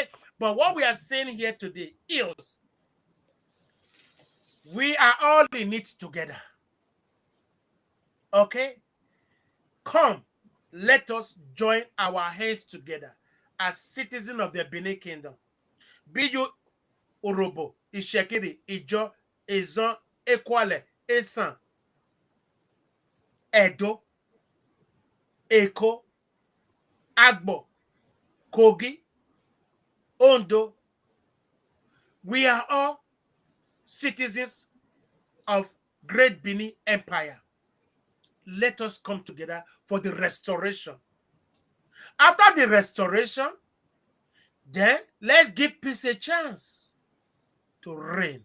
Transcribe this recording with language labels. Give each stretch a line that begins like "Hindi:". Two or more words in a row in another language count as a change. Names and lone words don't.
English: But what we are saying here today is we are all in it together. Okay? Come, let us join our hands together as citizens of the Benin Kingdom. Be you Urobo, Ishekiri, Ijo, Ezon, Ekwale, Esan, Edo, Eko, Agbo, Kogi, Ondo. We are all citizens of Great Benin Empire. Let us come together for the restoration. After the restoration, then let's give peace a chance to reign.